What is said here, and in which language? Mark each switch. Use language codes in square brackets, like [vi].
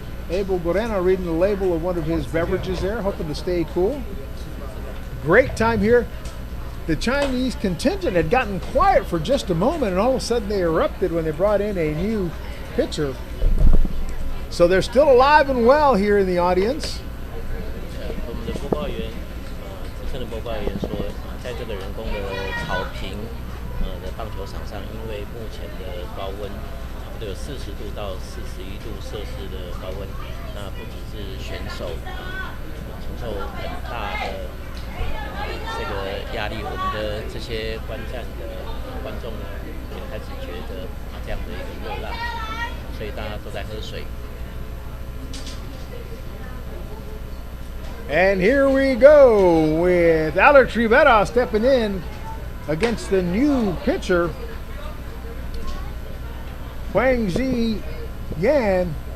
[en] Abel Gorena reading the label of one of his beverages there, hoping to stay cool. Great time here. The Chinese contingent had gotten quiet for just a moment, and all of a sudden they erupted when they brought in a new pitcher. So they're still alive and well here in the audience. [zh] 我们的播报员，资深的播报员说，在这个人工的草坪，的棒球场上，因为目前的高温差不多有40度到41度摄氏的高温，那不只是选手承受很大的这个压力，我们的这些观战的观众呢，也开始觉得这样的一个热浪，所以大家都在喝水。 [en] And here we go with Alex Rivera stepping in against the new pitcher, Huang Zi Yan.